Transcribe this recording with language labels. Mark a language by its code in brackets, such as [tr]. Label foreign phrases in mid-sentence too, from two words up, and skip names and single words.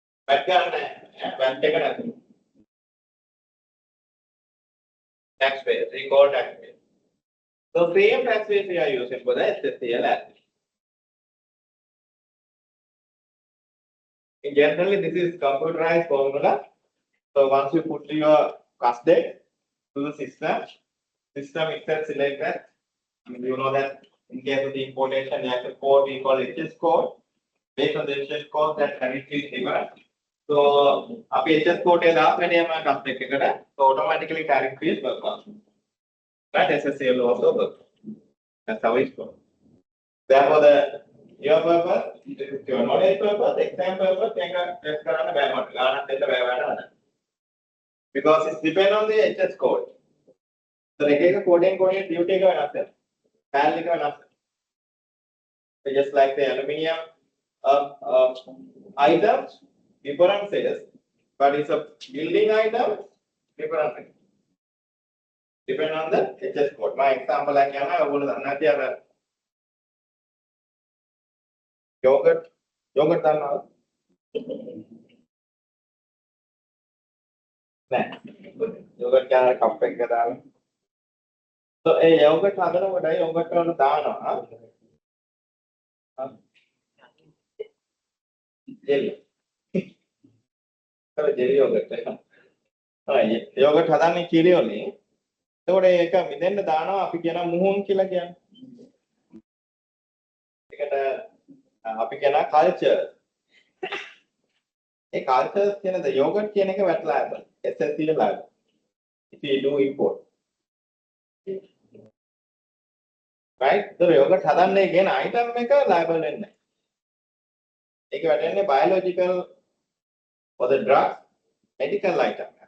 [si] VAT ගන්න VAT එක නැතුව. [en] Taxpayer, recall taxpayer. So same taxpayer we are using for the SSCL asset. In generally, this is computerized formula. So once you put your cost date to the system itself select that. I mean, you know that in case of the importation, you have a code we call HS code. Based on the HS code, that tariff is given. So [si] අපි HS code එක දාපු වෙනම cost එකකට [en] so automatically tariff is work on. That SSCL also work. That's how it goes. Therefore, your purpose, your knowledge purpose, exam purpose, [si] එක test කරන්න බෑ මට. ගානක් දෙන්න බෑ වැඩ. [en] Because it depends on the HS code. [si] So එක එක code එකෙන් code එක duty එක වෙනස් වෙනවා. PAL එක වෙනස් වෙනවා. [en] So just like the aluminium items, different sales, but it's a building item, different thing. Depend on the HS code. My example like yana [si] ඔයගොල්ලෝ දන්නා ඇති අර yogurt දන්නවද? නෑ. yogurt කියන කප් එකක දාලා. So ඒ yogurt හදනකොට yogurt වල දානවා jelly. jelly yogurt එක. yogurt හදන්නේ කිරි වලින්. එතකොට ඒක මිදෙන්න දානවා අපි කියන මුහුන් කියලා කියන්නේ. ඒකට අපි කියන කල්චර්. ඒ කල්චර්ස් කියන ද yogurt කියන එක [en] VAT liable. SSCL liable. If you do import. Right? [si] So yogurt හදන්නේ කියන item එක liable වෙන්නේ නැහැ. ඒක වැටෙන්නේ [en] biological for the drugs, medical item.